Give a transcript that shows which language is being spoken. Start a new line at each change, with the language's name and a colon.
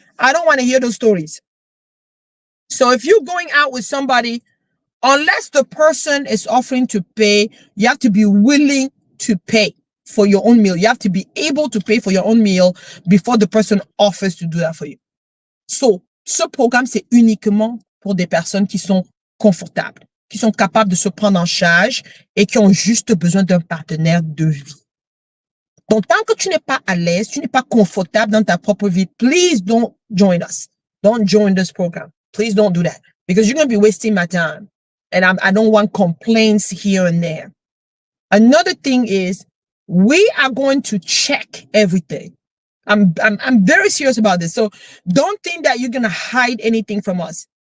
English: I don't want to hear those stories. So if you're going out with somebody, unless the person is offering to pay, you have to be willing to pay for your own meal. You have to be able to pay for your own meal before the person offers to do that for you.
French: So, ce programme, c'est uniquement pour des personnes qui sont confortables, qui sont capables de se prendre en charge et qui ont juste besoin d'un partenaire de vie. Donc, tant que tu n'es pas à l'aise, tu n'es pas confortable dans ta propre vie,
English: please don't join us. Don't join this program. Please don't do that because you're going to be wasting my time. And I don't want complaints here and there. Another thing is we are going to check everything. I'm very serious about this. So don't think that you're going to hide anything from us.